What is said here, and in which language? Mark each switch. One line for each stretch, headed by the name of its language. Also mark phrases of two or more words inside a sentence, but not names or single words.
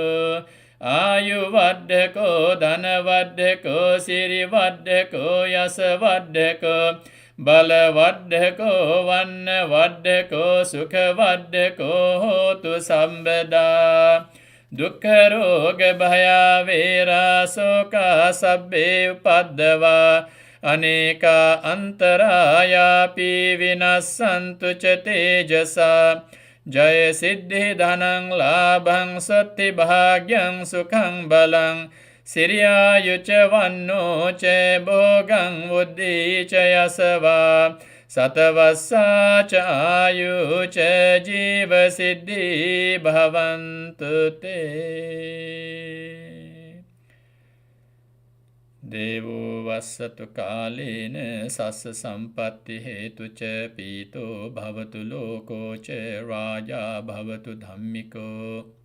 Pali: ආයුවඩ්ඩකෝ ධනවඩ්ඩකෝ සිරිවඩ්ඩකෝ යසවඩ්ඩකෝ බලවඩ්ඩකෝ වන්නවඩ්ඩකෝ සුඛවඩ්ඩකෝ හෝතු සම්බදා දුක්ඛ රෝග භය වේරා සෝකා සබ්බේ උපද්දවා අනේකා අන්තරායාපි විනස්සන්තු ච තේජසා ජය සිද්ධි ධනං ලාභං සත්ති භාග්‍යං සුඛං බලං සිරියායුච වන්නෝ ච භෝගං බුද්ධි ච යසවා සතවස්සා ච ආයු ච ජීව සිද්ධි භවන්තු තේ දේවෝ වස්සතු කාලේන සස්ස සම්පත්ති හේතු ච පීතෝ භවතු ලෝකෝ ච රාජා භවතු ධම්මිකෝ